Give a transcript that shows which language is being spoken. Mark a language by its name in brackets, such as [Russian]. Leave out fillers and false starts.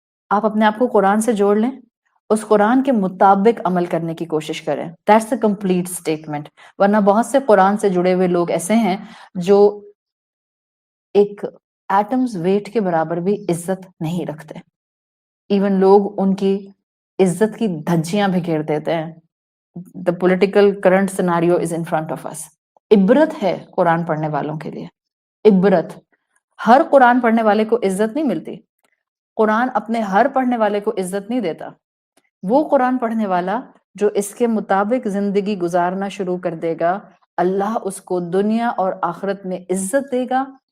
[Urdu] آپ اپنے آپ کو قرآن سے جوڑ لیں، اس قرآن کے مطابق عمل کرنے کی کوشش کریں. [English] That's a complete statement. [Urdu] ورنہ بہت سے قرآن سے جڑے ہوئے لوگ ایسے ہیں جو ایک ایٹمز ویٹ کے برابر بھی عزت نہیں رکھتے. ایون لوگ ان کی عزت کی دھجیاں بکھیر دیتے ہیں. [English] The political current scenario is in front of us. [Urdu] عبرت ہے قرآن پڑھنے والوں کے لیے. عبرت. ہر قرآن پڑھنے والے کو عزت نہیں ملتی. قرآن اپنے ہر پڑھنے والے کو عزت نہیں دیتا. وہ قرآن پڑھنے والا جو اس کے مطابق زندگی گزارنا شروع کر دے گا، اللہ اس کو دنیا اور آخرت میں عزت دے گا.